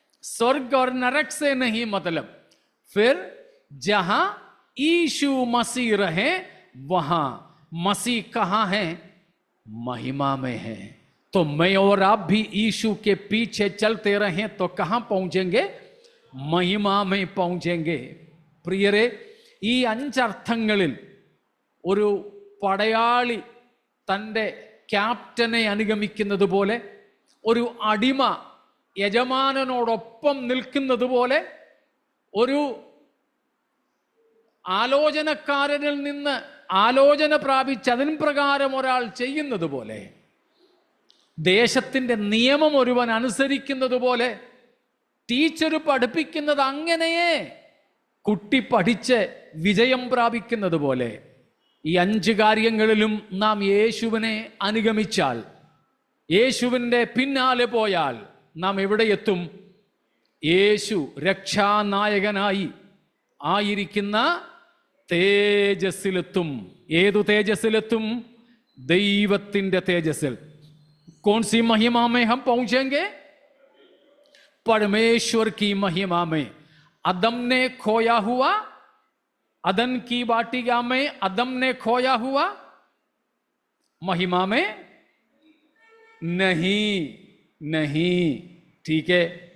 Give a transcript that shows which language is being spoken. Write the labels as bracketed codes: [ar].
[hi] स्वर्ग और नरक से नहीं मतलब। फिर जहां यीशु मसीह रहे वहां मसीह कहां है? महिमा में है। तो मैं और आप भी यीशु के पीछे चलते रहें तो कहां पहुंचेंगे? महिमा में पहुंचेंगे. [ml] പ്രിയരെ, ഈ അഞ്ചർത്ഥങ്ങളിൽ ഒരു പടയാളി തൻ്റെ ക്യാപ്റ്റനെ അനുഗമിക്കുന്നത് പോലെ, ഒരു അടിമ യജമാനനോടൊപ്പം നിൽക്കുന്നത് പോലെ, ഒരു ആലോചനക്കാരനിൽ നിന്ന് ആലോചന പ്രാപിച്ച് അതിൻ പ്രകാരം ഒരാൾ ചെയ്യുന്നത് പോലെ, ദേശത്തിൻ്റെ നിയമം ഒരുവൻ അനുസരിക്കുന്നത് പോലെ, ടീച്ചർ പഠിപ്പിക്കുന്നത് അങ്ങനെയേ കുട്ടി പഠിച്ച് വിജയം പ്രാപിക്കുന്നത് പോലെ, ഈ 5 കാര്യങ്ങളിലും നാം യേശുവിനെ അനുഗമിച്ചാൽ, യേശുവിൻ്റെ പിന്നാലെ പോയാൽ നാം എവിടെ എത്തും? യേശു രക്ഷാനായകനായി ആയിരിക്കുന്ന തേജസ്സിലെത്തും. ഏതു തേജസ്സിലെത്തും? ദൈവത്തിൻ്റെ തേജസ്സിൽ. [hi] कौन सी महिमा में हम पहुंचेंगे? परमेश्वर की महिमा में। अदम ने खोया हुआ, अदन की वाटिका में अदम ने खोया हुआ, महिमा में नहीं, नहीं, ठीक है।